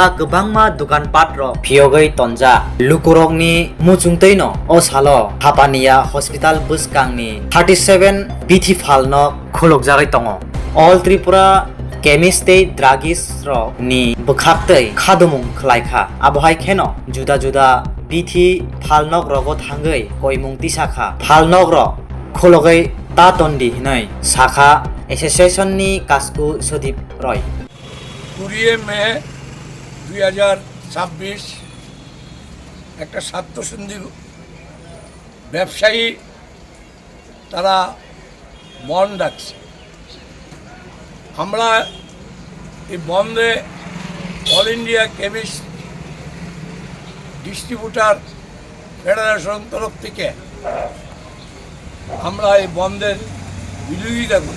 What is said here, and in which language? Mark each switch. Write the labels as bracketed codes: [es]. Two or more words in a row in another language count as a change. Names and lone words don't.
[trp] gobangma dukanpat ro phiyogai tonja lukurokni muchungteino o salo hapania hospital buskangni 37 bithi phalno khulokjagai tongo [en] all Tripura chemist druggist [trp] ro ni bukhaktei khadumung khlaikha abohai kheno juda juda bithi phalnok rogo thangai koimung tisakha phalnok ro khologai ta tondi hinai sakha association ni kasku sodip roy [bn] 20 মে 2026 একটা স্বার্থসন্ধি ব্যবসায়ী তারা বন্ধ ডাকছে। আমরা এই বন্ধে অল ইন্ডিয়া কেমিস্ট ডিস্ট্রিবিউটার ফেডারেশন তরফ থেকে আমরা এই বন্ধের বিরোধিতা করি।